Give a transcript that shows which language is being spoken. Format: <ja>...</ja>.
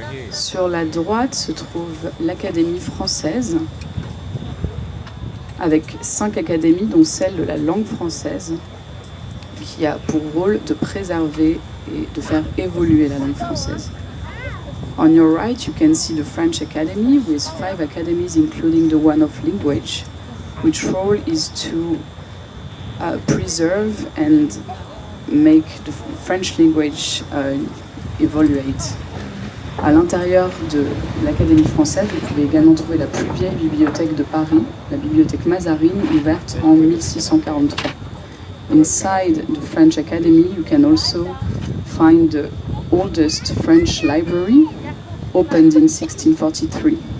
<fr>Sur la droite se trouve l'Académie française, avec 5 académies, dont celle de la langue française, qui a pour rôle de préserver et de faire évoluer la langue française.</fr> <en>On your right, you can see the French Academy with 5 academies, including the one of language, which role is to preserve and make the French language evaluate.</en> <fr>À l'intérieur de l'Académie française, vous pouvez également trouver la plus vieille bibliothèque de Paris, la bibliothèque Mazarine, ouverte en 1643.</fr> <en>Inside the French Academy, you can also find the oldest French library, opened in 1643.</en>